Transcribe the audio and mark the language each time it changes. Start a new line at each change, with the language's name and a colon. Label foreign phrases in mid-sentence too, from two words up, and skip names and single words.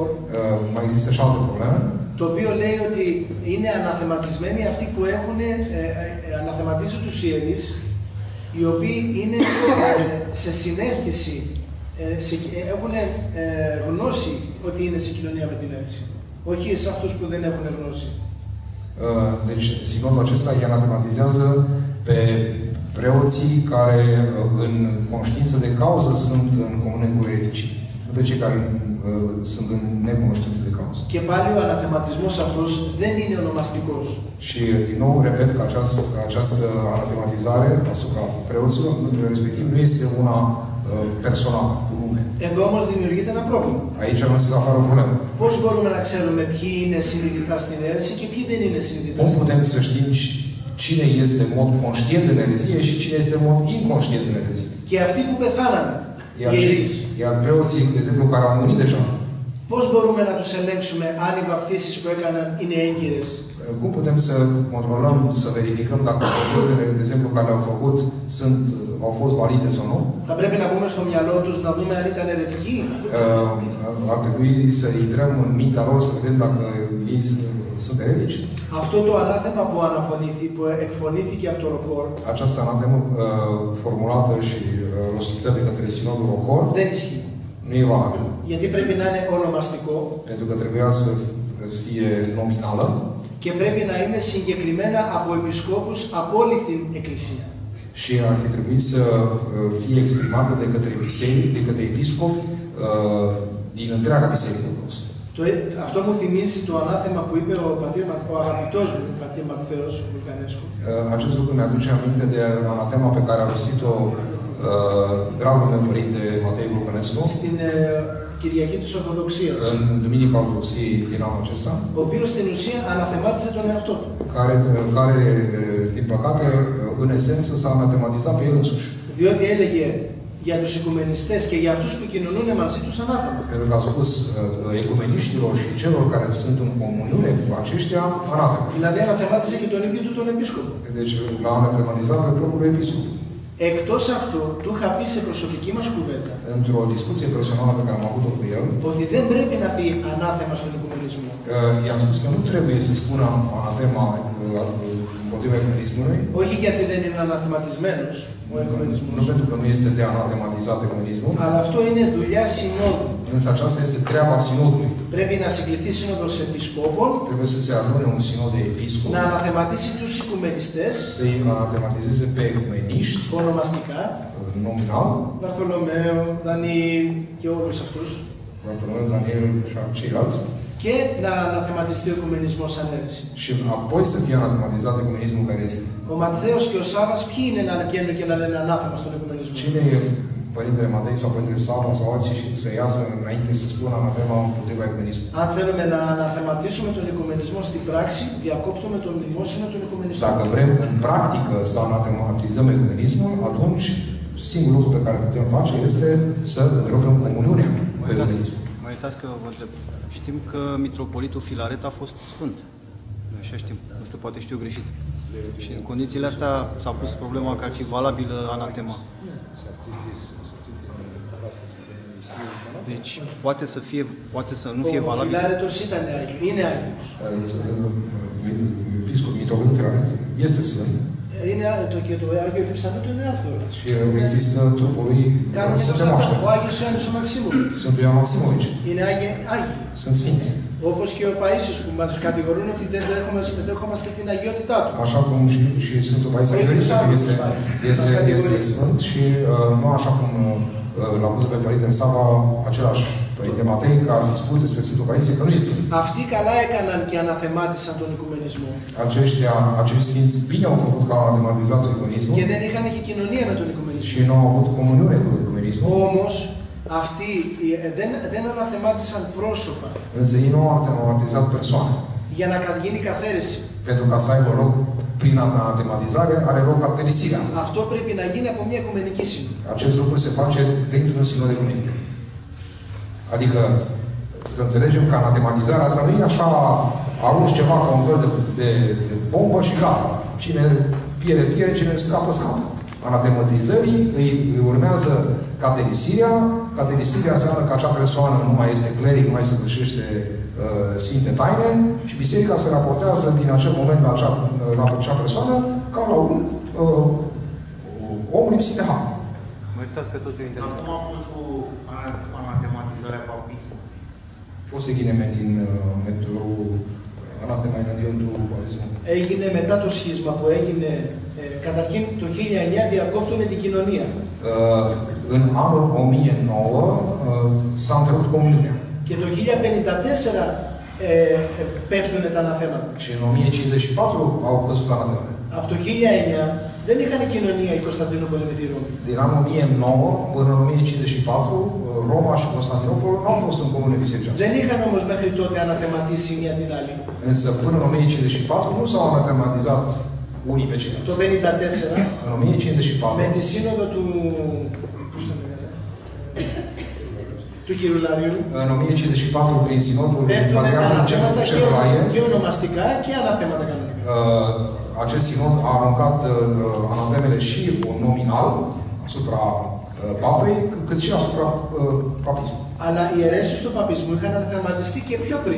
Romanian: Mai există și alte probleme.
Greek: Το οποίο λέει ότι είναι αναθεματισμένοι αυτοί που έχουν αναθεματίσει τους ιερείς, οι οποίοι είναι σε συναίσθηση, έχουν γνώση ότι είναι σε κοινωνία με την αίρεση. Όχι σε αυτούς που δεν έχουν γνώση.
Romanian: Deci, sinodul acesta îi anatematizează pe preoții care în conștiință de cauză sunt în comunie cu ereticii. Nu pe cei care sunt în necunoștință de cauză.
Greek: Και πάλι ο αναθεματισμός αυτός δεν είναι ονομαστικός.
Romanian: Și din nou repet că această anatematizare asupra preoților respectiv nu este una personală, cu nume.
Greek: Εδώ όμως δημιουργείται ένα πρόβλημα.
Romanian: Aici să apară o problemă.
Greek: Πώς μπορούμε να ξέρουμε ποιοι είναι συνειδητά στην αίρεση και ποιοι δεν είναι συνειδητά?
Romanian: Cum putem să știm cine este în mod conștient în erezie și cine este în mod inconștient în erezie?
Greek: Και αυτοί που πεθάνανε, οι ιερείς.
Romanian: Iar preoții, de exemplu, care au murit deja.
Greek: Πώς μπορούμε να τους ελέγξουμε αν οι βαπτίσεις που έκαναν είναι έγκυρες?
Romanian: Cum putem să controlăm, să verificăm dacă botezele, de exemplu, care le-au făcut au fost valide sau nu?
Greek: Θα πρέπει να μπούμε στο μυαλό τους να δούμε αν ήταν αιρετικοί.
Romanian: Ar trebui să intrăm în mintea lor să vedem dacă ei sunt eretici.
Greek: Αυτό το ανάθεμα που εκφωνήθηκε από το Ροκόρ,
Romanian: această anatemă formulată și rostită de către Sinodul Rocor,
Greek: δεν ισχύει.
Romanian: Nu e valabil.
Greek: Γιατί πρέπει να είναι ονομαστικό.
Romanian: Pentru că trebuia să fie nominală.
Greek: Και πρέπει να είναι συγκεκριμένα από επισκόπους από όλη την Εκκλησία.
Romanian: Și ar fi trebuit să fie exprimată de către biserică, de către episcop din întreaga biserică.
Greek: Αυτό μου θυμίζει το ανάθεμα που είπε ο αγαπητός μου, πατήρ Ματθαίος Λουκανέσκου.
Romanian: Acest lucru mi-aduce aminte de anatema pe care a rostit-o dragul meu părinte Matei Lucănescu.
Greek: Στην Κυριακή της Ορθοδοξίας.
Romanian: În Duminica Ortodoxiei din anul acesta.
Greek: Ο οποίος στην ουσία αναθεμάτισε τον εαυτό του.
Romanian: Care, din păcate, în esență s-a anatematizat pe el însuși.
Greek: Διότι έλεγε για τους οικουμενιστές και για αυτούς που κοινωνούν μαζί τους ανάθεμα.
Romanian: Pentru că a spus ecumeniștilor și celor care sunt în comuniune cu aceștia, anatema.
Greek: Δηλαδή αναθεμάτισε και τον ίδιο του τον επίσκοπο.
Romanian: Deci l-a anatematizat pe propriul episcop.
Greek: Εκτός αυτού, του είχα πει σε προσωπική μας κουβέντα
Romanian: într-o discuție personală pe care am avut-o cu el,
Greek: ότι δεν πρέπει να πει ανάθεμα στον οικουμενισμό.
Romanian: i-am spus că nu trebuie să spună anatema împotriva ecumenismului.
Greek: Όχι γιατί δεν είναι αναθεματισμένος ο οικουμενισμός.
Romanian: Nu pentru că nu este de anatematizat ecumenismul.
Greek: Αλλά αυτό είναι δουλειά συνόδου.
Romanian: Însă aceasta este treaba sinodului.
Greek: Πρέπει να συγκληθεί σύνοδος επισκόπων,
Romanian: Trebuie să se adune un sinod de episcop,
Greek: να αναθεματίσει τους οικουμενιστές,
Romanian: să-i anatematizeze pe ecumeniști,
Greek: ονομαστικά,
Romanian: nominal,
Greek: Βαρθολομαίο, Δανιήλ και όλους αυτούς,
Romanian: Bartolomeu, Daniel și ceilalți,
Greek: και να αναθεματιστεί ο οικουμενισμός σαν αίρεση.
Romanian: și apoi să fie anatematizat ecumenismul care zi.
Greek: Ο Ματθαίος και ο Σάββας ποιοι είναι να βγαίνουν και να λένε ανάθεμα στον οικουμενισμό?
Romanian: Cine e Părintele Matei sau Părintele Sava sau alții să iasă înainte să spună anatema împotriva ecumenismului?
Greek: Αν θέλουμε να αναθεματίσουμε τον οικουμενισμό στην πράξη, διακόπτουμε το μνημόσυνο των οικουμενιστών.
Romanian: Dacă vrem în practică să anatematizăm ecumenismul, atunci singurul lucru pe care putem face este să întrerupem comuniunea cu ecumenismul. Mă iertați că vă întreb. Știm că mitropolitul Filaret a fost sfânt. Așa știm. Nu știu, poate știu greșit. Și în condițiile astea s-a pus problema că ar fi valabilă anatema. Deci poate să nu fie
Greek: Ο
Romanian: valabil.
Greek: Φιλάρετος είναι Άγιος.
Romanian: Mitropolitul Filaret este sfânt
Greek: Και το Άγιο Επιψανέτο είναι άφθορο.
Romanian: și există trupul lui Sfântul Moaștere.
Greek: Ο Άγιος Ιωάννης ο Μαξίμοβιτς.
Romanian: Sfântul Ioan Maximovici.
Greek: Είναι Άγιοι.
Romanian: Sunt sfinți.
Greek: Όπως και ο Παΐσιος που μας κατηγορούν ότι δεν δέχομαστε την αγιότητά του.
Romanian: Așa cum și Sfântul Paisie este sfânt și nu așa cum l-a pus pe Părintele Sava același Părinte Matei, că ar fi spus despre Sfântul Paisie că nu este sfânt.
Greek: Αυτοί καλά έκαναν και αναθεμάτισαν τον οικουμενισμό.
Romanian: Acești sfinți bine au făcut că au anatematizat ecumenismul
Greek: Και δεν είχαν και κοινωνία με τον οικουμενισμό.
Romanian: și nu au avut comuniune cu ecumenismul.
Greek: Όμως αυτοί δεν αναθεμάτισαν πρόσωπα
Romanian: Însă ei nu au anatematizat persoane.
Greek: για να γίνει καθαίρεση.
Romanian: Pentru ca să aibă loc prin anatematizare, are loc caterisirea.
Greek: Αυτό πρέπει να γίνει από μια οικουμενική σύνοδο.
Romanian: Acest lucru se face printr-un sinod ecumenic. Adică, să înțelegem că anatematizarea asta nu e așa, arunci ceva ca un fel de bombă și gata. Cine pierde, cine scapă. Anatematizării îi urmează caterisirea. Caterisirea înseamnă că acea persoană nu mai este cleric, nu mai se sfârșește sfinte taine și biserica se raportează din acel moment la acea persoană ca la un om lipsit de har. Mă iertați că totul e interesant. Acum a fost cu anatematizarea papismului.
Greek: Πώς έγινε με το ανάθεμα εναντίον του παπισμού? Έγινε μετά το σχίσμα που έγινε, καταρχήν το 1909 διακόπτουν την κοινωνία.
Romanian: În anul 1009 s-a întrerupt comuniunea.
Greek: Και το 1054 πέφτουν τα αναθέματα.
Romanian: Și în 1054 au căzut anatemele.
Greek: Από το 1909 δεν είχαν κοινωνία η Κωνσταντινούπολη με τη Ρώμη.
Romanian: Din anul 1009 până în 1054, Roma și Constantinopol nu au fost în comunie bisericească.
Greek: Δεν είχαν όμως μέχρι τότε αναθεματίσει μία την άλλη.
Romanian: Însă până în 1054 nu s-au anatematizat unii pe ceilalți.
Greek: Το 1954
Romanian: În 1054
Greek: με τη σύνοδο του Κυρουλάριου
Romanian: în 1054 prin sinodul
Greek: πέφτουν τα
Romanian: Patriarhului
Greek: αναθέματα
Romanian: Cerulaie,
Greek: και ονομαστικά και αναθέματα κανονικά.
Romanian: acest sinod a aruncat anatemele și nominal asupra papei, cât și asupra papismului.
Greek: Αλλά οι αιρέσεις του παπισμού είχαν αναθεματιστεί και πιο πριν.